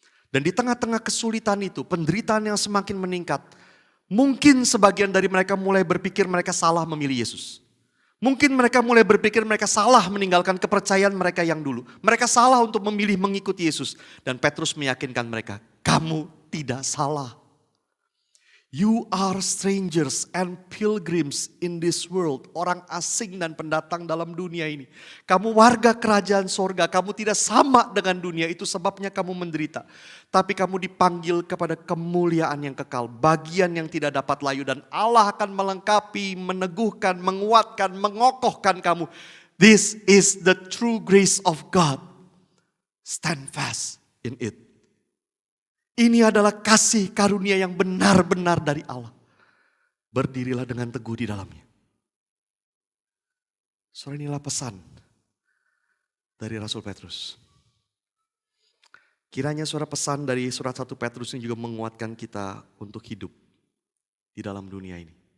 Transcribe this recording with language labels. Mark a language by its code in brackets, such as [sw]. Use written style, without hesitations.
[id] Dan di tengah-tengah kesulitan itu, penderitaan yang semakin meningkat, mungkin sebagian dari mereka mulai berpikir mereka salah memilih Yesus. Mungkin mereka mulai berpikir mereka salah meninggalkan kepercayaan mereka yang dulu. Mereka salah untuk memilih mengikuti Yesus. Dan Petrus meyakinkan mereka, kamu tidak salah. [en] You are strangers and pilgrims in this world. [id] Orang asing dan pendatang dalam dunia ini. Kamu warga kerajaan sorga, kamu tidak sama dengan dunia. Itu sebabnya kamu menderita. Tapi kamu dipanggil kepada kemuliaan yang kekal. Bagian yang tidak dapat layu. Dan Allah akan melengkapi, meneguhkan, menguatkan, mengokohkan kamu. [en] This is the true grace of God. Stand fast in it. [id] Ini adalah kasih karunia yang benar-benar dari Allah. Berdirilah dengan teguh di dalamnya. Saudara, inilah pesan dari Rasul Petrus. Kiranya saudara pesan dari surat 1 Petrus ini juga menguatkan kita untuk hidup di dalam dunia ini.